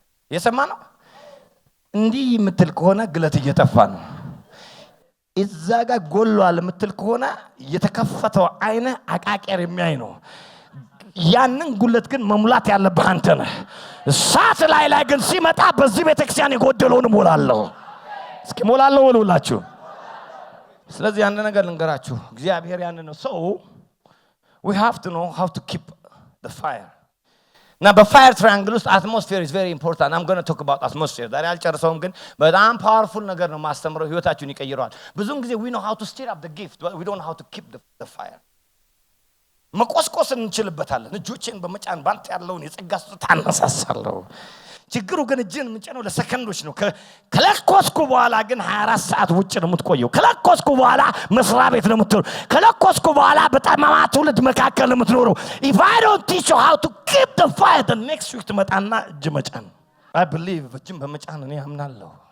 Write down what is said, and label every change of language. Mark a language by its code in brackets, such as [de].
[am] የሰማ ነው። እንዲህ የምትል ከሆነ ግለት እየጠፋ ነው። እዛ ጋር ጎሏል የምትል ከሆነ የተከፈተው አይነ አቃቄር የሚያይ ነው። ያንን ጉለት ግን መሙላት ያለብህ አንተ ነህ። እሳት ላይ ግን ሲመጣ በዚህ ቤተክርስቲያን የጎደለውን ሞላለሁ። እስኪ ሞላለሁ ወሉላችሁ። ስለዚህ አንድ ነገር ልንገራችሁ፣ እግዚአብሔር ያንን ነው። [en] So we have to know how to keep the fire. Now the fire triangle ውስጥ atmosphere is very important. I'm going to talk about atmosphere. [am] ዛሬ አልጨርሰውም ግን በጣም ፓወርፉል ነገር ነው ማስተምረው። ህይወታችሁን ይቀይራል። ብዙውን ጊዜ [en] we know how to stir up the gift, but we don't know how to keep the fire. [am] መቆስቆስ እንችልበታለን። እጆቼን በመጫን ባንተ ያለውን የጸጋ ስጦታ አነሳሳለሁ። ችግሩ ግን እጅን ምንጨነው ለሰከንዶች ነው። ከለኮስኩ በኋላ ግን 24 ሰዓት ውጭ ነው የምትቆየው። ከለኮስኩ በኋላ መስሪያ ቤት ነው የምትኖረው። ከለኮስኩ በኋላ በጠማማ ትውልድ መካከል ነው የምትኖረው። [en] If I don't teach you how to keep the fire, the next week [am] ትመጣና እጅ መጫን። [en] I believe [am] እጅን በመጫን እኔ አምናለሁ።